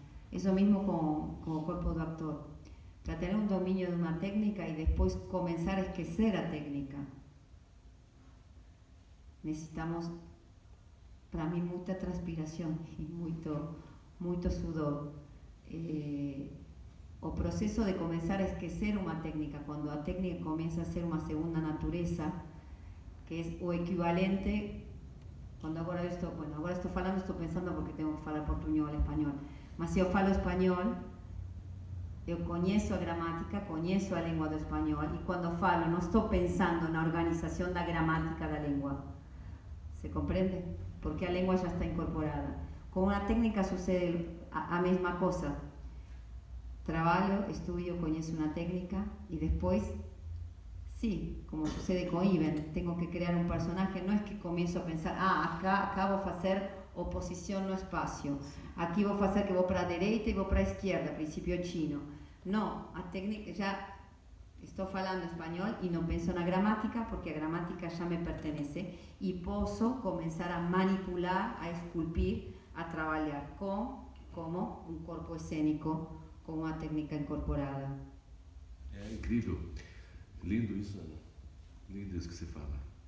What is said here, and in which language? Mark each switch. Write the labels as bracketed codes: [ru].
[es] Eso mismo con el cuerpo do actor. Para tener un dominio de una técnica y después comenzar a [pt] esquecer a técnica, [es] necesitamos, para mí, mucha transpiración y mucho sudor. O proceso de comenzar a esquecer una técnica, cuando la técnica comienza a ser una segunda naturaleza, que es o equivalente, cuando ahora estoy falando, estoy pensando porque tengo que falar portuñol, español, [pt] mas se eu falo español, eu conheço a gramática, conheço a língua do espanhol, e quando falo não estou pensando na organização da gramática da língua. Se compreende? Porque a língua já está incorporada. Com uma técnica sucede a mesma coisa. Trabalho, estudio, conheço uma técnica e depois, [es] sí, como sucede con Iben, tengo que crear un personaje. No es que comienzo a pensar, acá voy a hacer oposición no espacio, aquí voy a hacer que voy para la derecha y voy para la izquierda, principio chino. No, a técnica ya estoy hablando español y no pienso en la gramática, porque la gramática ya me pertenece y puedo comenzar a manipular, a esculpir, a trabajar como un cuerpo escénico, con una técnica incorporada. [pt] É incrível. Lindo isso, Ana. Lindo isso que você fala.